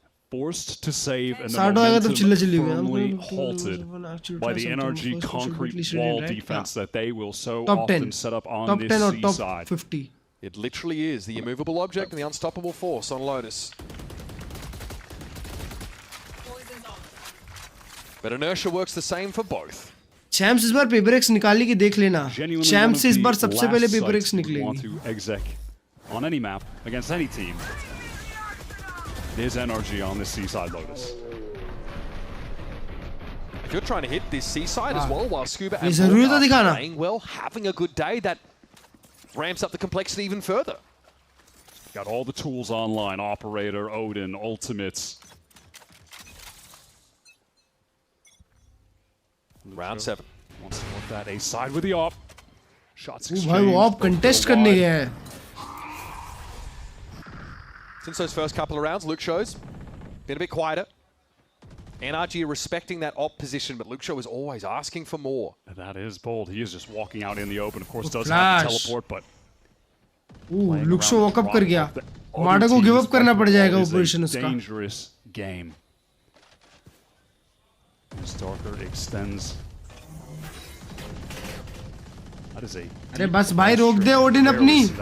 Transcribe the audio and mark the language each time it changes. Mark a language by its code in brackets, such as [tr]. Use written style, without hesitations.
[en] Forced to save, and the momentum firmly halted by the NRG concrete wall defense that they will so often set up on this C side. 50. It literally is the immovable object and the unstoppable force on Lotus. But inertia works the same for both. [hi] Champs इस बार paper X निकाली कि देख लेना. Champs इस बार सबसे पहले paper X निकलेगी. [en] Want to exec on any map against any team. There's NRG on this seaside Lotus. If you're trying to hit this seaside as well, while Scuba and Paul are playing well, having a good day, that ramps up the complexity even further. Got all the tools online, Operator, Odin, Ultimates. Round 7. Wants to look that A side with the op. Shots exchanged. [hi] भाई वो op contest करने गया है. [en] Since those first couple of rounds, Luke Show's been a bit quieter. NRG respecting that op position, but Luke Show is always asking for more. That is bold. He is just walking out in the open. Of course, doesn't have the teleport, but... [hi] Luke Show walk up कर गया. माडा को give up करना पड़ जाएगा वो position उसका. [en] Dangerous game. Stalker extends. That is a... [hi] अरे बस भाई रोक दे Odin अपनी.